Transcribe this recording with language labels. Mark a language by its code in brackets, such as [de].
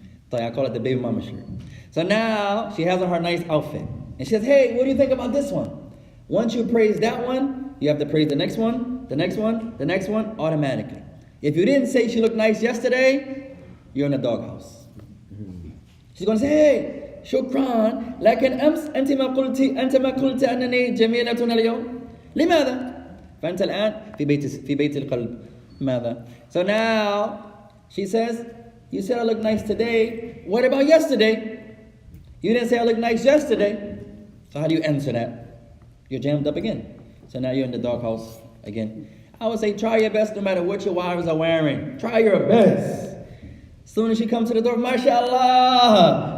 [en] So I call it the baby mama shirt. So now she has on her nice outfit. And she says, hey, what do you think about this one? Once you praise that one, you have to praise the next one, the next one, the next one, automatically. If you didn't say she looked nice yesterday, you're in the doghouse. She's going to say, hey, [ar] شكرا لكن أمس أنت ما قلت أنني جميلة اليوم لماذا؟ فأنت الآن في بيت القلب ماذا؟ [en] So now she says, you said I look nice today. What about yesterday? You didn't say I look nice yesterday. So how do you answer that? You're jammed up again. So now you're in the doghouse again. I would say try your best no matter what your wives are wearing. Try your best. Soon as she comes to the door, MashaAllah.